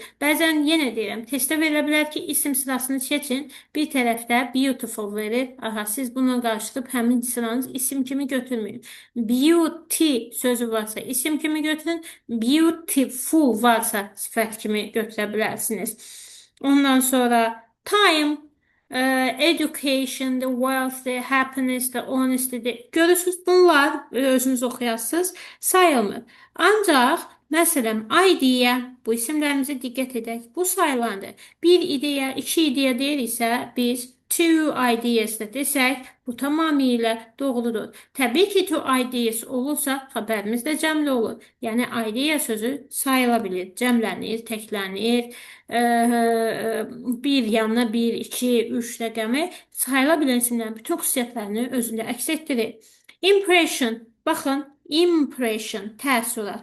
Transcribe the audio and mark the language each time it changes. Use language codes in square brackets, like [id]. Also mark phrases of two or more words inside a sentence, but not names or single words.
[az] Bəzən yenə deyirəm, testdə verilə bilər ki, isim sırasını seçin. Bir tərəfdə beautiful verir. Aha, siz bununla qarışdırıb həmin sıranız isim kimi götürməyin. Beauty sözü varsa isim kimi götürün. Beautiful varsa sifət kimi götürə bilərsiniz. Ondan sonra [en] time, education, the wealth, the happiness, the honesty. [az] Görürsünüz bunlar özünüz oxuyasınız sayılmır. Ancaq məsələn idea bu isimlərimizə diqqət edək. Bu sayılandır. Bir ideya, iki ideya deyiriksə biz [en] two ideas [az] da desək bu tamamilə doğrudur. Təbii ki, [en] two ideas [az] olursa xəbərimiz də cəmli olur. Yəni idea sözü sayıla bilir, cəmlənir, təklənir. Bir yanına bir, iki, üç rəqəmi sayıla bilən isimlərin bütün xüsusiyyətlərini özündə əks etdirir. Impression, baxın, impression, təəssürat.